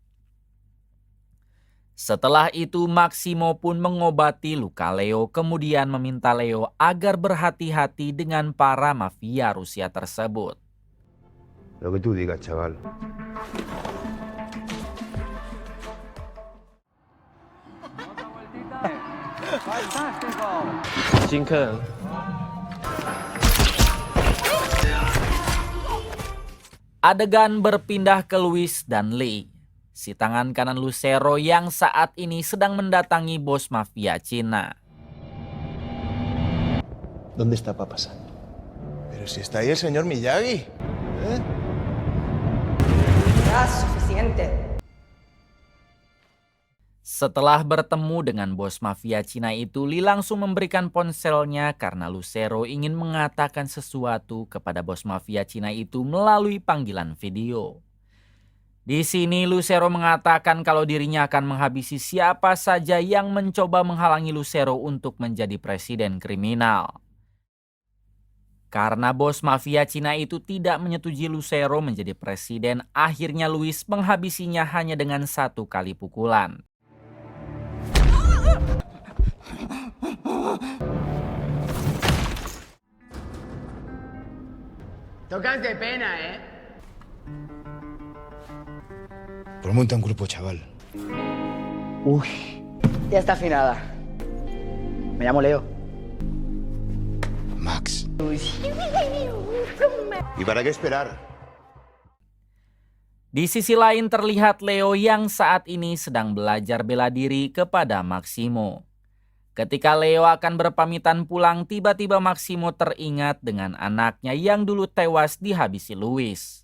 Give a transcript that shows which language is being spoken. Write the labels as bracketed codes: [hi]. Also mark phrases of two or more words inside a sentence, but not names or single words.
[id] Setelah itu Maximo pun mengobati luka Leo, kemudian meminta Leo agar berhati-hati dengan para mafia Rusia tersebut. [es] Lo que tú digas, chaval. [id] Adegan berpindah ke Luis dan Lee, si tangan kanan Lucero yang saat ini sedang mendatangi bos mafia Cina. [es] ¿Dónde está Papasan? Pero si está ahí el señor Miyagi. ¿Eh? Ya, suficiente. [id] Setelah bertemu dengan bos mafia Cina itu, Lee langsung memberikan ponselnya karena Lucero ingin mengatakan sesuatu kepada bos mafia Cina itu melalui panggilan video. Di sini Lucero mengatakan kalau dirinya akan menghabisi siapa saja yang mencoba menghalangi Lucero untuk menjadi presiden kriminal. Karena bos mafia Cina itu tidak menyetujui Lucero menjadi presiden, akhirnya Luis menghabisinya hanya dengan 1 kali pukulan. [es] Tocas de pena, ¿eh? Pero monta un grupo, chaval. Uy, ya está afinada. Me llamo Leo. Max. ¿Y para qué esperar? [id] Di sisi lain terlihat Leo yang saat ini sedang belajar bela diri kepada Maximo. Ketika Leo akan berpamitan pulang, tiba-tiba Maximo teringat dengan anaknya yang dulu tewas dihabisi Luis.